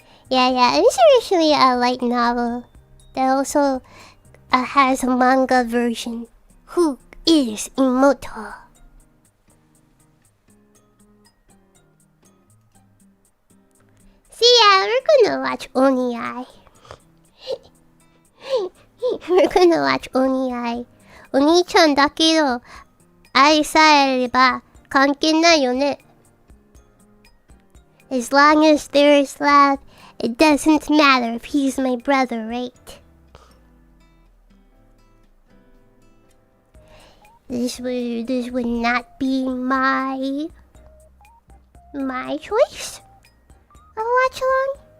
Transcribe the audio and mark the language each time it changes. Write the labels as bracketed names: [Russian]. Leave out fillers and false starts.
[English] Yeah, it's originally a light novel that also has a manga version. Who is immortal? So yeah, we're gonna watch Aonia. We're gonna watch Aonia. [Japanese] お兄ちゃんだけど愛さえあれば関係ないよね。 [English] As long as there is love, it doesn't matter if he's my brother, right? This would not be my choice of watch along.